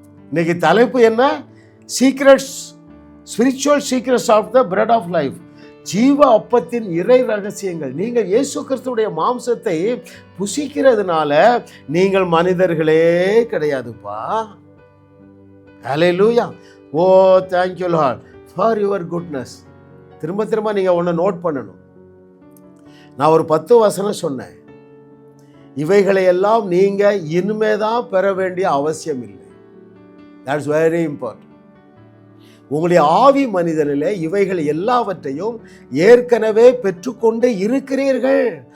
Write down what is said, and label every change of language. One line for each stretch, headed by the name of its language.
Tamil: இன்னைக்கு தலைப்பு என்ன?
English: Secrets, spiritual secrets of the bread of life.
Tamil: ஜீவ அப்பத்தின் இறை ரகசியங்கள். நீங்கள் இயேசு கிறிஸ்துவுடைய மாம்சத்தை புசிக்கிறதுனால நீங்கள் மனிதர்களே கிடையாதுப்பா. ஹல்லேலூயா.
English: Oh thank you Lord for your goodness.
Tamil: திரும்ப திரும்ப நீங்கள் ஒன்று நோட் பண்ணணும். நான் ஒரு 10 வசனம் சொன்னேன். இவைகளை எல்லாம் நீங்கள் இனிமேதான் பெற வேண்டிய அவசியம் இல்லை.
English: That's very important.
Tamil: உங்களுடைய ஆவி மனிதனிலே இவைகள் எல்லாவற்றையும் ஏற்கனவே பெற்றுக்கொண்டு இருக்கிறீர்கள்.